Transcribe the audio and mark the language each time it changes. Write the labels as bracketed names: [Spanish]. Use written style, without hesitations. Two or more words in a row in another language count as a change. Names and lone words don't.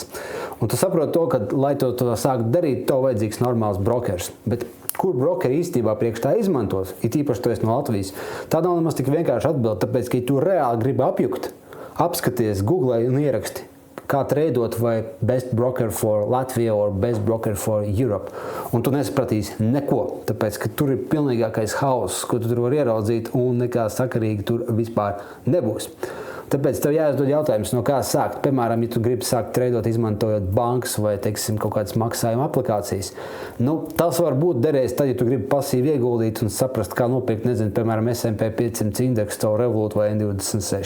[Latvian] Un tu saproti to, ka, lai to sākt darīt, tev vajadzīgs normāls brokers. Bet kur brokeri īstenībā priekš tā izmantos, it īpaši tu esi no Latvijas, tā nav nemaz tik vienkārši atbild, tāpēc, ka ja tu reāli gribi apjukt, apskaties, googlē un ieraksti, kā treidot vai [English] best broker for Latvia or best broker for Europe. [Latvian] Un tu nesapratīsi neko, tāpēc, ka tur ir pilnīgākais hauss, ko tu tur var ieraudzīt un nekā sakarīgi tur vispār nebūs. Tāpēc tev jāizdod jautājums, no kā sākt. Piemēram, ja tu gribi sākt treidot, izmantojot bankas vai, teiksim, kaut kādas maksājuma aplikācijas. Tas var būt derējis tad, ja tu gribi pasīvi ieguldīt un saprast, kā nopirkt, nezinu, piemēram, S&P 500 indeksu, caur Revolut vai N26.